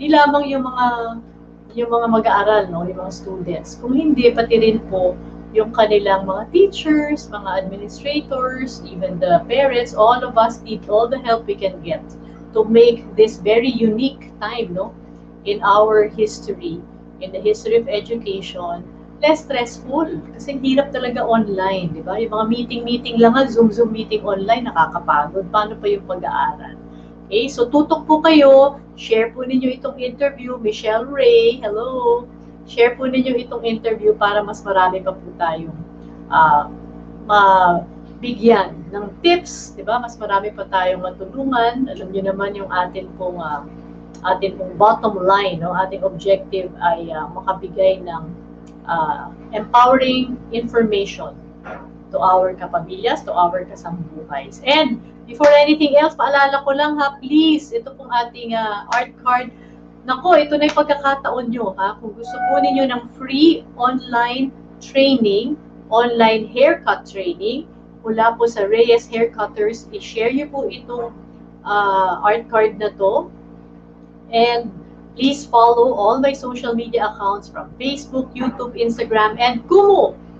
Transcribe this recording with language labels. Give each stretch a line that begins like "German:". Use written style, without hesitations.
Filipino: Hindi lamang yung mga mag-aaral, no, yung mga students. Kung hindi, pati rin po yung kanilang mga
English: teachers, mga administrators, even the parents, all of us need all the help we can get to make this very unique time, no, in our history, in the history of education, less stressful.
Filipino: Kasi hirap talaga online, di ba? Yung mga meeting lang, Zoom meeting online, nakakapagod. Paano pa yung pag-aaral? Okay, so tutok po kayo, share po ninyo itong interview, Michelle Ray, hello, share po ninyo itong interview para mas marami pa po tayong mabigyan ng tips, di ba? Mas marami pa tayong matulungan. Alam niyo naman yung atin pong bottom line, no?
English: Ating objective
Filipino: ay makabigay ng
English: empowering information to our kapamilyas, to our kasambuhays. And before anything else,
Filipino: paalala ko lang ha, please, ito pong ating art card Nako, ito na yung pagkakataon nyo, ha? Kung gusto po ninyo ng free online training, online haircut training, mula po sa Reyes Haircutters, i-share nyo po itong art card na to.
English: And please follow all my social media accounts from Facebook, YouTube, Instagram, and Kumu.